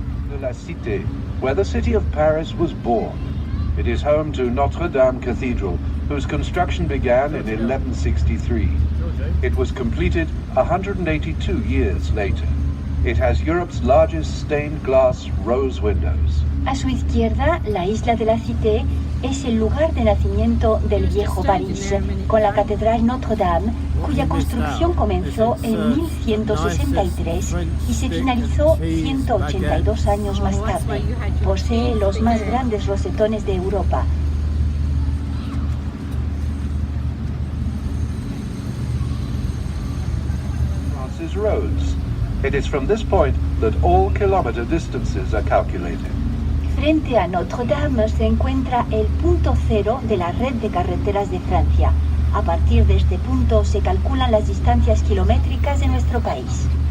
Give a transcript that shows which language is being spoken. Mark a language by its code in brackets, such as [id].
[en] de la Cité, where the city of Paris was born. It is home to Notre Dame Cathedral, whose construction began in 1163. It was completed 182 years later. It has Europe's largest stained glass rose windows. [es] A su izquierda, la isla de la Cité es el lugar de nacimiento del viejo París, con la Catedral Notre Dame, cuya construcción comenzó en 1163 y se finalizó 182 años más tarde. Posee los más grandes rosetones de Europa. [en] France's roads. It is from this point that all kilometer distances are calculated. [es] Frente a Notre Dame se encuentra el punto cero de la red de carreteras de Francia. A partir de este punto se calculan las distancias kilométricas de nuestro país.